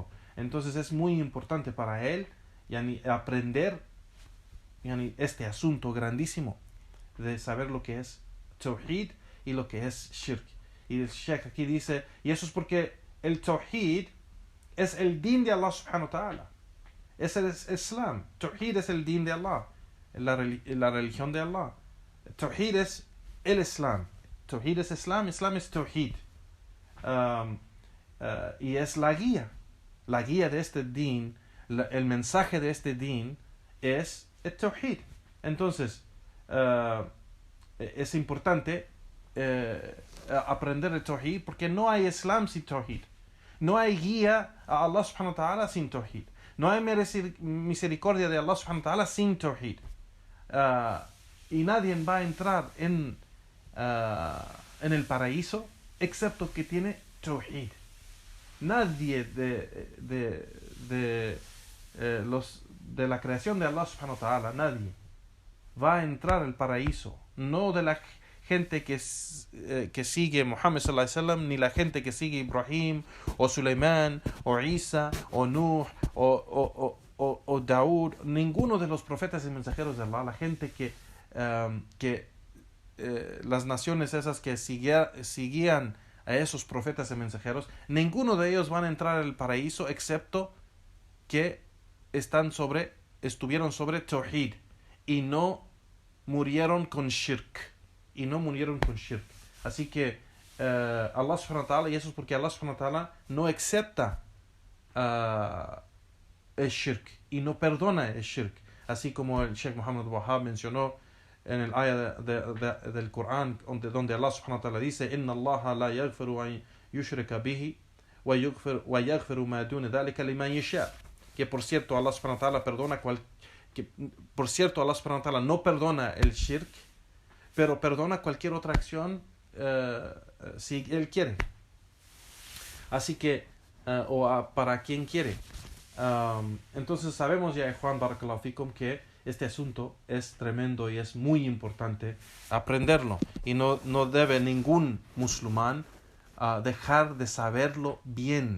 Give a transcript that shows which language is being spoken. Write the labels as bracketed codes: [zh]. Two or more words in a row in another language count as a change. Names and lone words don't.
[es] Entonces es muy importante para él aprender este asunto grandísimo de saber lo que es tawhid y lo que es shirk. Y el Sheikh aquí dice, y eso es porque el tawhid es el din de Allah [ar] سبحانه وتعالى, [es] es el Islam. Tawhid es el din de Allah, la religión de Allah. Tawhid es el Islam. Tawhid es Islam, Islam es tawhid. Y es la guía de este din, el mensaje de este din es el tawhid. Entonces es importante aprender el tawhid, porque no hay Islam sin tawhid, no hay guía a Allah [ar] سبحانه وتعالى [es] sin tawhid, no hay misericordia de Allah [ar] سبحانه وتعالى [es] sin tawhid, y nadie va a entrar en el paraíso excepto que tiene tawhid. Nadie de la creación de Allah [ar] سبحانه وتعالى, [es] nadie va a entrar al paraíso, no de la gente que sigue Muhammad [ar] صلى الله عليه وسلم, [es] ni la gente que sigue Ibrahim o Suleimán o Isa o Nuh o Daud, ninguno de los profetas y mensajeros de Allah, la gente que las naciones esas que seguían a esos profetas y mensajeros, ninguno de ellos van a entrar al paraíso excepto que estuvieron sobre tawhid y no murieron con shirk y no murieron con shirk. Así que Allah [ar] سبحانه وتعالى, [es] y eso es porque Allah [ar] سبحانه وتعالى [es] no acepta el shirk y no perdona el shirk. Así como el Sheikh Muhammad Wahab mencionó en el ayah del Corán, donde Allah [ar] سبحانه وتعالى [es] dice: [ar] إن الله لا يغفر أن يشرك به ويغفر ما دون ذلك لمن يشاء. [es] Que por cierto Allah [ar] سبحانه وتعالى [es] perdona Allah [ar] سبحانه وتعالى [es] no perdona el shirk, pero perdona cualquier otra acción si él quiere. Así que para quien quiere. Entonces sabemos ya, Juan [ar] بارك الله فيكم, [es] que este asunto es tremendo y es muy importante aprenderlo, y no debe ningún musulmán dejar de saberlo bien.